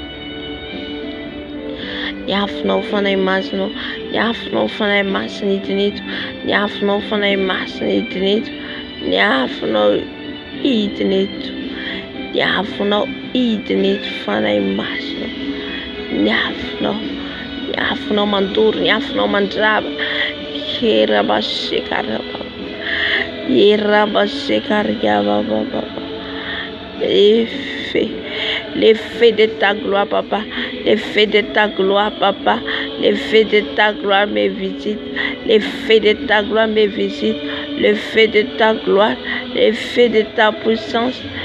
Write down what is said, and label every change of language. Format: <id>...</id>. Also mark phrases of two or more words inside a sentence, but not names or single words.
<mg>ny afonao fanahy masina, ny afonao fanahy masina hidina eto, ny afonao fanahy masina hidina eto, ny afonao hidina eto, ny afonao hidina eto fanahy masina, ny afonao mandoro, ny afonao mandrava, kera basekara baba,</mg> <fr>Les faits de ta gloire, papa. Les faits de ta gloire, papa. Les faits de ta gloire me visitent. Les faits de ta gloire me visitent. Le fait de ta gloire, les faits de ta puissance.</fr>